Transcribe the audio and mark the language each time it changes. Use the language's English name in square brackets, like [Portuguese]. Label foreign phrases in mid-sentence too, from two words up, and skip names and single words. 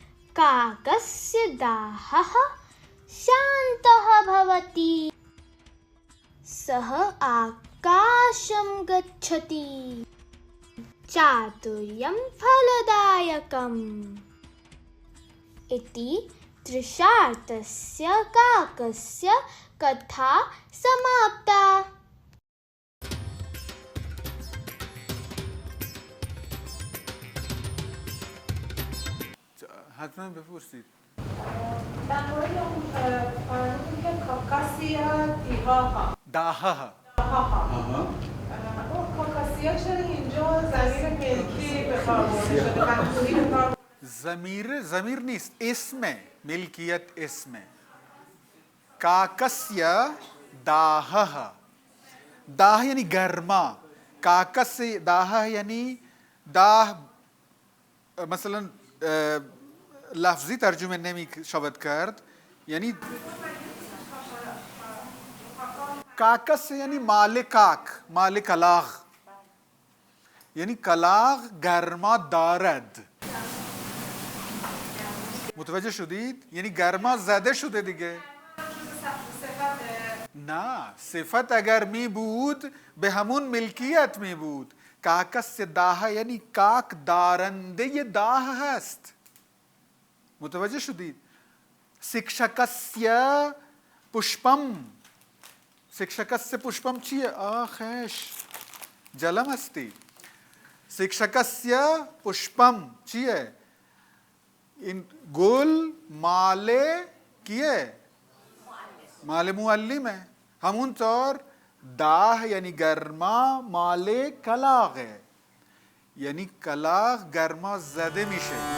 [Sanskrit] काकस्य दाहः शान्तः भवति सः आकाशं गच्छति चातुर्यं फलदायकम् इति तृषार्तस्य काकस्य कथा समाप्ता। [Persian] حتما بپرسید. در مورد اون فرمودیم که [Sanskrit] काकस्य दाहः [Persian] داها اون کاکاسیا چرا اینجا ضمیر ملکی به کار برده شده محصولی به کار ضمیر نیست، اسمه، ملکیت اسمه. [Sanskrit] काकस्य दाहः दाह [Persian] یعنی گرما [Sanskrit] काकस्य दाह [Persian] یعنی दाह مثلاً لفظی ترجمه نمی شود کرد یعنی काकस्य یعنی مال کلاغ یعنی کلاغ گرما دارد متوجه شدید؟ یعنی گرما زده شده دیگه. نه صفت اگر می بود به همون ملکیت می بود. [Sanskrit] काकस्य दाह [Persian] یعنی کاک دارنده داه هست. متوجه شدید؟ [Sanskrit] शिक्षकस्य पुष्पम शिक्षकस्य पुष्पम چیه؟ آخش جلم अस्ति. शिक्षकस्य पुष्पम چیه؟ [Persian] این گل مال کیه؟ مال معلمه. همونطور داح یعنی گرما مال کلاغه، یعنی کلاغ گرما زده میشه.